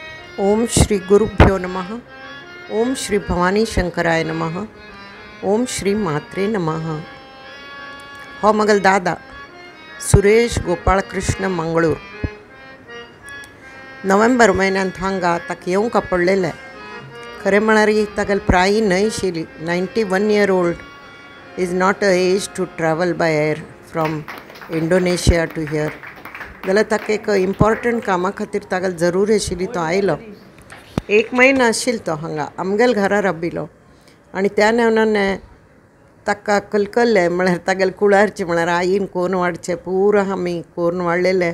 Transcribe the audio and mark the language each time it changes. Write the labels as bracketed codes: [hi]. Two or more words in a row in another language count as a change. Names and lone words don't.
[sa] ओम श्री गुरुभ्यो नमः. ओम श्री भवानी शंकराय नमः. ओम श्री मात्रे नमः. [kok] हो मगल दादा सुरेश गोपाळकृष्ण मंगळूर. नोव्हेंबर महिन्यात हांगा ताका येवंक पडलेले. खरें म्हळ्यार तागेल प्राय न्हय आशिल्ली. [en] 91 year old is not a age to travel by air from Indonesia to here. [kok] जाल्यार ताका एक इम्पॉर्टंट कामा खातीर तागेल जरूरी आशिल्ली. तो आयलो. 1 महिना आशिल्लो तो हांगा आमगेल घरा राबिलो आनी त्या नेवनाने ताका कलकल्ले. म्हळ्यार तागेल कुळारचे म्हळ्यार आईन कोण वाडचे पुरो आमी कोरून वाडलेले.